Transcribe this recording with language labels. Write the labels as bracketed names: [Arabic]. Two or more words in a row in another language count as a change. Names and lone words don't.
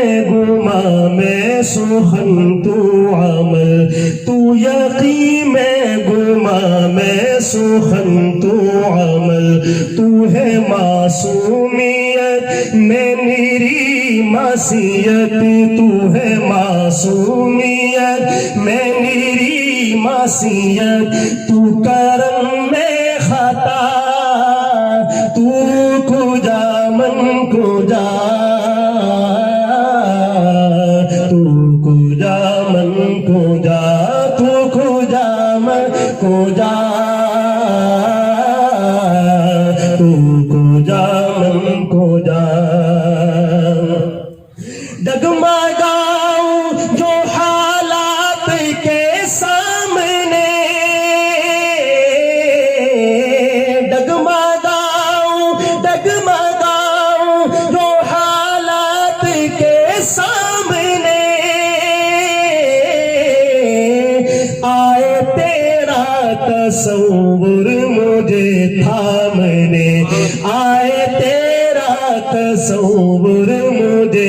[Urdu] گما میں سخن تو عمل تو یقین میں گما میں سخن تو عمل تو ہے معصومیت میں میری معصیت تو ہے معصومیت میں میری معصیت تو کرم میں خطا [Persian] تو کجا من کجا تو کجا من کجا تو کجا من کجا تو کجا من کجا [Urdu] ڈگمگاؤں جو حالات کے سامنے ڈگمگاؤں جو حالات کے سامنے آئے تیرا تصور مجھے تھامنے آئے تیرا تصور مجھے